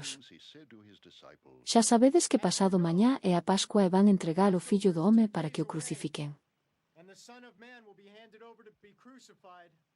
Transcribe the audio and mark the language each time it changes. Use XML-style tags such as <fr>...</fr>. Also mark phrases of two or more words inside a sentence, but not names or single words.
<en>He said to his disciples,</en> <gl>Xa sabedes que pasado mañá é a Pascua e van entregar o Fillo do Home para que o crucifiquen.</gl> <en>And the Son of Man will be handed over to be crucified.</en>